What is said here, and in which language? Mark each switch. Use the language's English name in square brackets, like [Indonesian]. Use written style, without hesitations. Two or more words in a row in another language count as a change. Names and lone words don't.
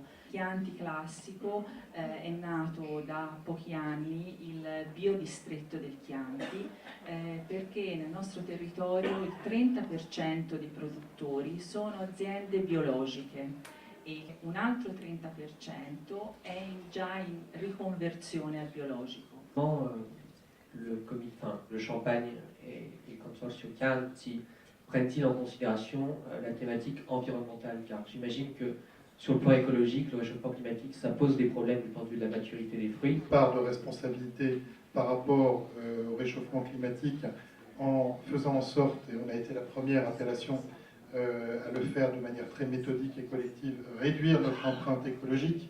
[Italian] Il Chianti classico è nato da pochi anni il biodistretto del Chianti perché nel nostro territorio il 30% dei produttori sono aziende biologiche e un altro 30% è già in riconversione al biologico. [French] Le Champagne et il consortium Chianti prennent-ils en considération la thématique environnementale? Car j'imagine que sur le plan écologique, le réchauffement climatique, ça pose des problèmes du point de vue de la maturité des fruits. Part de responsabilité par rapport au réchauffement climatique en faisant en sorte, et on a été la première appellation à le faire de manière très méthodique et collective, réduire notre empreinte écologique.